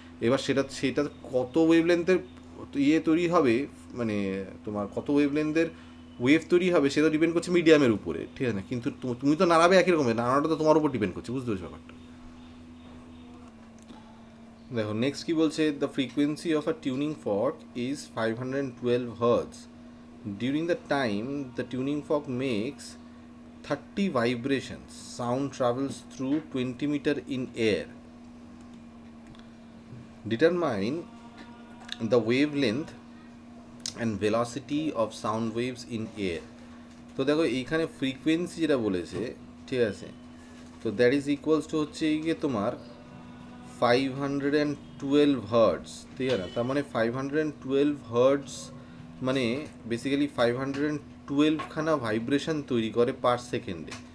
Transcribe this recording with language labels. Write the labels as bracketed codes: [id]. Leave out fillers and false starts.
[bn] এবার সেটা কত ওয়েভলেন্থের তৈরি হবে, মানে তোমার কত ওয়েভলেন্থের ওয়েভ তৈরি হবে, সেটা ডিপেন্ড করছে মিডিয়ামের উপরে, ঠিক আছে না, কিন্তু তুমি তো নাড়াবে একই রকমের, নাড়াটা তো তোমার উপর ডিপেন্ড করছে, বুঝতে পারছো ব্যাপারটা? দেখো নেক্সট কি বলছে, [en] The frequency of a tuning fork is 512 hertz during the time the tuning fork makes 30 vibrations sound travels through 20 meter in air. Determine the wavelength and velocity of sound waves in air. [bn] তো দেখো এইখানে frequency যেটা বলেছে, ঠিক আছে, তো [en] that is equals to [bn] হচ্ছে গিয়ে তোমার 512 হার্টস, ঠিক আছে না? তার মানে 512 হার্টস মানে বেসিক্যালি 512খানা ভাইব্রেশন তৈরি করে পার সেকেন্ডে।